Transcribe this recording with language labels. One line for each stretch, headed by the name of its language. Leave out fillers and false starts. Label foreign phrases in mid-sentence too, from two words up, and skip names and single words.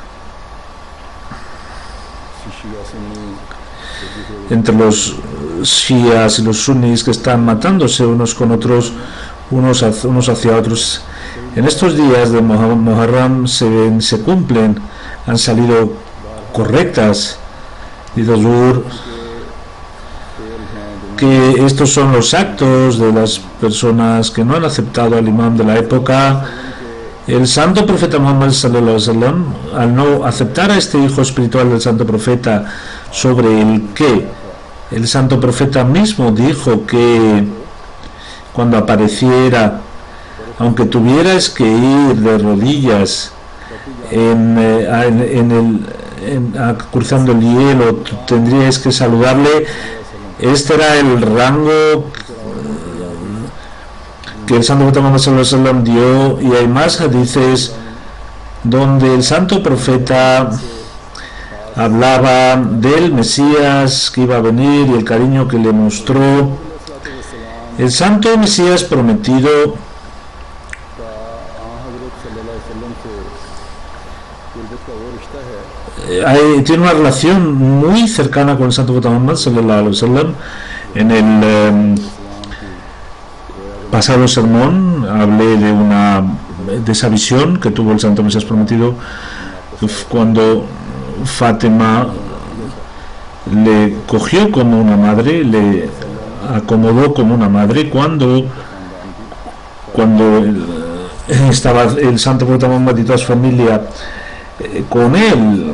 Spanish: entre los shias y los sunnis, que están matándose unos con otros, unos hacia otros, en estos días de Muharram se cumplen, han salido correctas, dice Zur, que estos son los actos de las personas que no han aceptado al imam de la época. El santo profeta Muhammad
Arabic: صلى الله عليه وسلم,
Spanish: al no aceptar a este hijo espiritual del santo profeta, sobre el que el santo profeta mismo dijo que cuando apareciera, aunque tuvieras que ir de rodillas cruzando el hielo, tendrías que saludarle. Este era el rango que el santo profeta Muhammad
Arabic: صلى الله عليه وسلم
Spanish: dio, y hay más hadices donde el santo profeta hablaba del Mesías que iba a venir y el cariño que le mostró el santo Mesías prometido. Tiene una relación muy cercana con el santo profeta Muhammad
Arabic: صلى الله عليه وسلم.
Spanish: En el pasado sermón hablé de esa visión que tuvo el santo Mesías prometido cuando Fátima le cogió como una madre, le acomodó como una madre, cuando estaba el santo profeta Muhammad y toda su familia con él.